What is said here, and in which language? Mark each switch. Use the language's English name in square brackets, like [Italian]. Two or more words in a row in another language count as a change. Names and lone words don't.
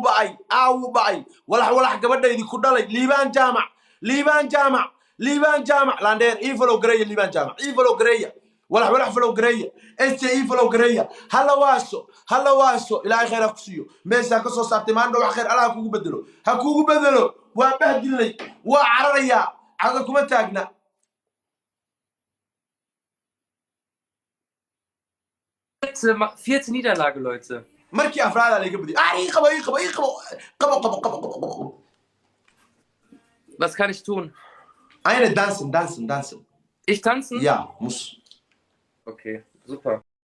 [Somali] baay walax gabadhaydii ku dhalay liibaan jaamac laandheer ifalo gareeya liibaan jaamac ifalo gareeya walax falo gareeya SJ ifalo gareeya hala waaso ilaahay khayr ha ku siiyo meesha ka soo saartay maanta wax khayr Allah ha kugu bedelo waa bahdilay waa cararaya caga kuma taagna [German] Vierte Niederlage, Leute. [Somali] Markii afraad laga badiyay. Qabo. [German] Was kann ich tun? Eine tanzen. Ich tanzen? Ja, muss. Okay, super.